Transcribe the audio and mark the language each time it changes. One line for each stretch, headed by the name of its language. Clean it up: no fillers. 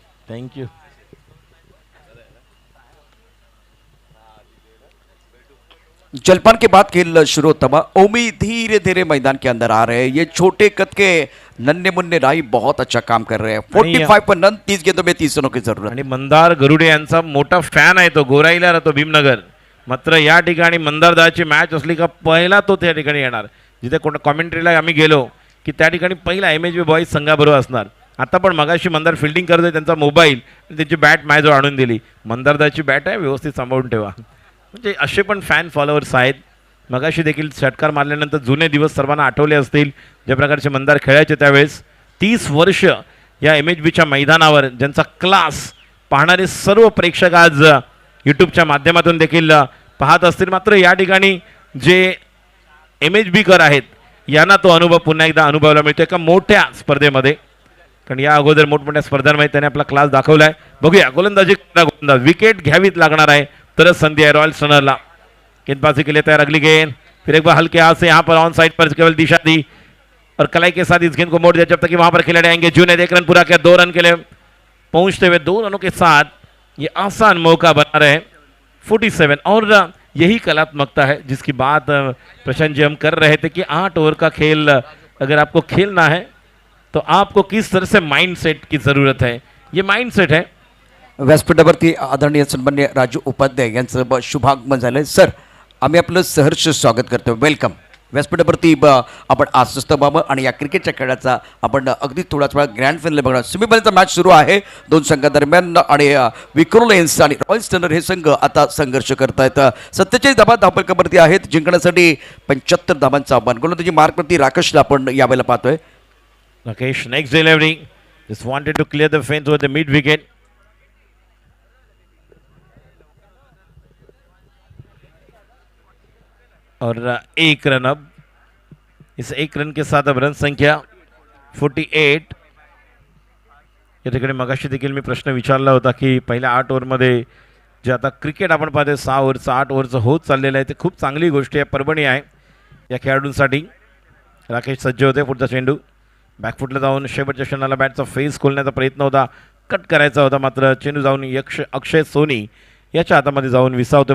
English: Thank you.
Hindi: जलपान के बाद खेल शुरू होता हुआ. ओमी धीरे धीरे मैदान के अंदर आ रहे हैं. ये छोटे कद के नन्हे मुन्ने राही बहुत अच्छा काम कर रहे हैं. 45 पर रन, 30 गेंदों में 30 रनों की जरूरत.
Marathi: आणि मंदार गरुडे यांचा मोठा फॅन आहे, तो गोराईला राहतो भीमनगर. मात्र या ठिकाणी मंदारदाची मॅच असली का पहिला तो त्या ठिकाणी येणार. जिथे कोण कॉमेंट्रीला आम्ही गेलो की त्या ठिकाणी पहिला MHB बॉईज संघाबरोबर असणार. आता पण मगाशी मंदार फिल्डिंग करतोय, त्यांचा मोबाईल आणि त्यांची बॅट माझ्याजवळ आणून दिली. मंदारदाची बॅट आहे, व्यवस्थित सांभाळून ठेवा. म्हणजे असे पण फॅन फॉलोअर्स आहेत. मगाशी देखील षटकार मारल्यानंतर जुने दिवस सर्वांना आठवले असतील, ज्या प्रकारचे मंदार खेळायचे त्यावेळेस. 30 वर्ष या MHBच्या मैदानावर ज्यांचा क्लास पाहणारे सर्व प्रेक्षक आज यूट्यूबच्या माध्यमातून देखील पाहत असतील. मात्र या ठिकाणी जे MHBकर आहेत यांना तो अनुभव पुन्हा एकदा अनुभवायला मिळतो एका मोठ्या स्पर्धेमध्ये, कारण या अगोदर मोठमोठ्या स्पर्धांमध्ये त्याने आपला क्लास दाखवला आहे. बघूया गोलंदाजी गोलंदाज विकेट घ्यावीच लागणार आहे तरच संधी आहे रॉयल स्टनरला.
Hindi: गेंदबाजी के लिए तैयार, अगली गेंद फिर एक बार हल्के हाथ से यहाँ पर ऑन साइड पर केवल दिशा दी और कलाई के साथ इस गेंद को मोड़ दिया जब तक कि वहां पर खिलाड़ी आएंगे. जून ने 1 रन पूरा किया, 2 रन के लिए पहुंचते हुए 2 रनों के साथ ये आसान मौका बना रहे 47. और यही कलात्मकता है जिसकी बात प्रशांत जी हम कर रहे थे कि 8 ओवर का खेल अगर आपको खेलना है तो आपको किस तरह से माइंड सेट की जरूरत है. ये माइंड सेट है.
Marathi: व्यासपीठावरती आदरणीय सन्मान्य राजू उपाध्याय यांचं शुभागमन झालंय. सर, आम्ही आपलं सहर्ष स्वागत करतो. वेलकम. व्यासपीठावरती आपण आश्वस्त व्हावं आणि या क्रिकेटच्या खेळाचा आपण अगदी थोडाच वेळा ग्रँड फायनल बघणार. सेमीफायनलचा मॅच सुरू आहे दोन संघादरम्यान आणि विक्रो लायन्स आणि रॉयल स्टनर हे संघ आता संघर्ष करत आहेत. 47 धावा धावफलकावरती आहेत. जिंकण्यासाठी 75 धावांचं आव्हान. गोलंदाजी मार्कवरती राकेशला आपण यावेळेला पाहतोय.
English: Rakesh next delivery just wanted to clear the fence with the mid wicket.
Hindi: और 1 रन. अब इस 1 रन के साथ अब रन संख्या 48.
Marathi: या ठिकाणी मगाशी देखील मी प्रश्न विचारला होता की पहिल्या 8 ओव्हरमध्ये जे आता क्रिकेट आपण पाहतोय 6 ओव्हरचं 8 ओव्हरचं होत चाललेलं आहे ते खूप चांगली गोष्ट आहे, परभणी आहे या खेळाडूंसाठी. राकेश सज्ज होते. पुढचा चेंडू बॅकफुटला जाऊन शेवटच्या क्षणाला बॅटचा फेस खोलण्याचा प्रयत्न होता, कट करायचा होता, मात्र चेंडू जाऊन अक्षय सोनी याच्या हातामध्ये जाऊन विसावतो.